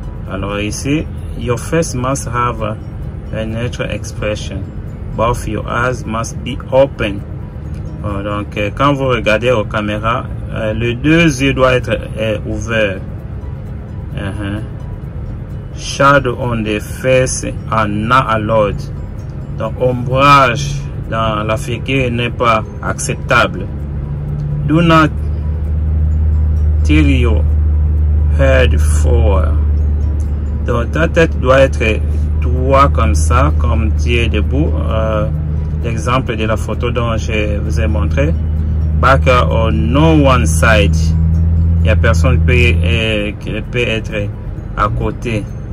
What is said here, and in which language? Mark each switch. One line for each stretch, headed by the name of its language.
French: Alors ici,
English: your face must have a natural expression. Both your eyes must be open.
French: Donc quand vous regardez aux caméras, les deux yeux doivent être ouverts.
English: shadow on the face are not allowed.
French: Donc ombrage dans la figure n'est pas acceptable.
English: Do not tilt your head forward.
French: Donc ta tête doit être droit comme ça, comme tu es debout. L'exemple de la photo dont je vous ai montré.
English: Back or no one side.
French: Il n'y a personne qui peut être à côté.